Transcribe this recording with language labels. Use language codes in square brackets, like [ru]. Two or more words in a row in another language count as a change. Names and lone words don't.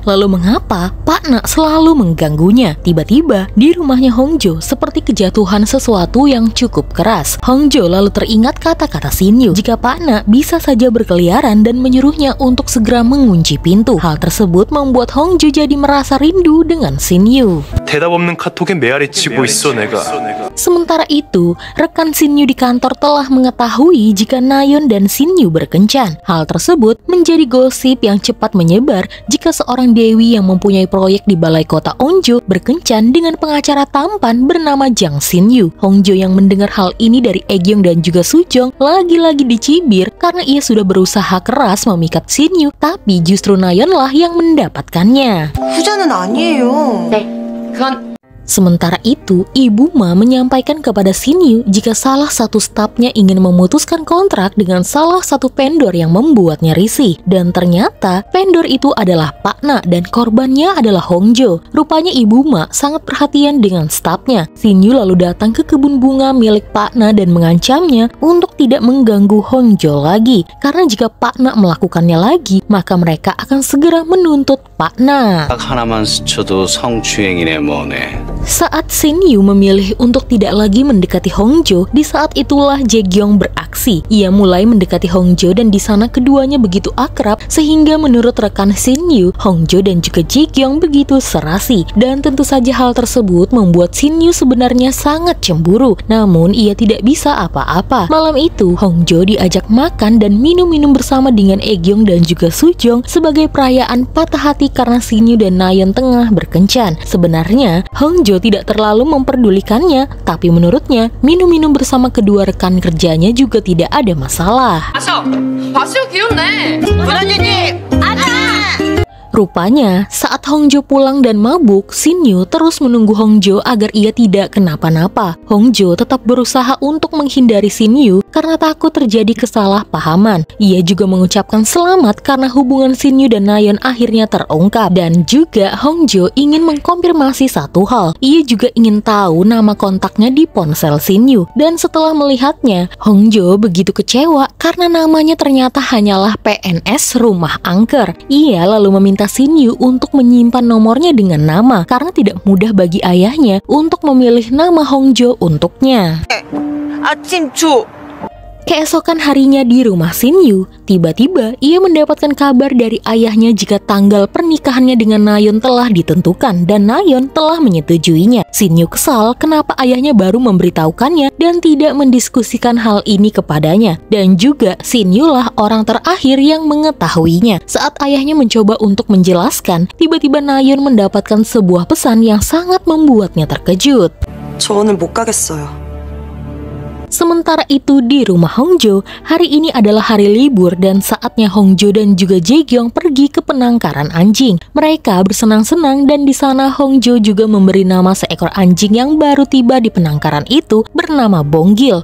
[id] Lalu mengapa Pak Na selalu mengganggunya? Tiba-tiba di rumahnya Hongjo seperti kejatuhan sesuatu yang cukup keras. Hongjo lalu teringat kata-kata Shin Yu jika Pak Na bisa saja berkeliaran dan menyuruhnya untuk segera mengunci pintu. Hal tersebut membuat Hongjo jadi merasa rindu dengan Shin Yu. [ko] 대답 없는 카톡에 메아리 치고 있어 내가. [id] Sementara itu, rekan Shin Yu di kantor telah mengetahui jika Nayeon dan Shin Yu berkencan. Hal tersebut menjadi gosip yang cepat menyebar jika seorang dewi yang mempunyai proyek di balai kota Onjo berkencan dengan pengacara tampan bernama Jang Shin Yu. Hongjo yang mendengar hal ini dari Aegyeong dan juga Sujong lagi-lagi dicibir karena ia sudah berusaha keras memikat Shin Yu, tapi justru Nayeon lah yang mendapatkannya. [ko] 후자는 아니에요. [id] Sementara itu, Ibu Ma menyampaikan kepada Shin Yu jika salah satu stafnya ingin memutuskan kontrak dengan salah satu vendor yang membuatnya risih. Dan ternyata vendor itu adalah Pak Na dan korbannya adalah Hongjo. Rupanya Ibu Ma sangat perhatian dengan stafnya. Shin Yu lalu datang ke kebun bunga milik Pak Na dan mengancamnya untuk tidak mengganggu Hongjo lagi. Karena jika Pak Na melakukannya lagi, maka mereka akan segera menuntut Pak Na. [ko] 딱 하나만 스쳐도 성추행이네 뭐네. [id] Saat Shin Yu memilih untuk tidak lagi mendekati Hongjo, di saat itulah Jaegyeong beraksi. Ia mulai mendekati Hongjo dan di sana keduanya begitu akrab sehingga menurut rekan Shin Yu, Hongjo dan juga Jaegyeong begitu serasi. Dan tentu saja hal tersebut membuat Shin Yu sebenarnya sangat cemburu. Namun ia tidak bisa apa-apa. Malam itu Hongjo diajak makan dan minum-minum bersama dengan Aegyeong dan juga Sujong sebagai perayaan patah hati karena Shin Yu dan Nayeon tengah berkencan. Sebenarnya Hongjo tidak terlalu memperdulikannya, tapi menurutnya minum-minum bersama kedua rekan kerjanya juga tidak ada masalah. [ko] 마셔 귀엽네. [id] Rupanya, saat Hongjo pulang dan mabuk, Shin Yu terus menunggu Hongjo agar ia tidak kenapa-napa. Hongjo tetap berusaha untuk menghindari Shin Yu karena takut terjadi kesalahpahaman. Ia juga mengucapkan selamat karena hubungan Shin Yu dan Nayeon akhirnya terungkap. Dan juga Hongjo ingin mengkonfirmasi satu hal. Ia juga ingin tahu nama kontaknya di ponsel Shin Yu. Dan setelah melihatnya, Hongjo begitu kecewa karena namanya ternyata hanyalah PNS Rumah Angker. Ia lalu meminta Shin Yu untuk menyimpan nomornya dengan nama karena tidak mudah bagi ayahnya untuk memilih nama Hongjo untuknya. [ko] 아침 초. [id] Keesokan harinya di rumah Shin Yu, tiba-tiba ia mendapatkan kabar dari ayahnya jika tanggal pernikahannya dengan Nayeon telah ditentukan dan Nayeon telah menyetujuinya. Shin Yu kesal kenapa ayahnya baru memberitahukannya dan tidak mendiskusikan hal ini kepadanya. Dan juga Shin Yu lah orang terakhir yang mengetahuinya. Saat ayahnya mencoba untuk menjelaskan, tiba-tiba Nayeon mendapatkan sebuah pesan yang sangat membuatnya terkejut. [ko] 저 오늘 못 가겠어요. [id] Sementara itu di rumah Hongjo, hari ini adalah hari libur dan saatnya Hongjo dan juga Jaegyeong pergi ke penangkaran anjing. Mereka bersenang-senang dan di sana Hongjo juga memberi nama seekor anjing yang baru tiba di penangkaran itu bernama Bonggil.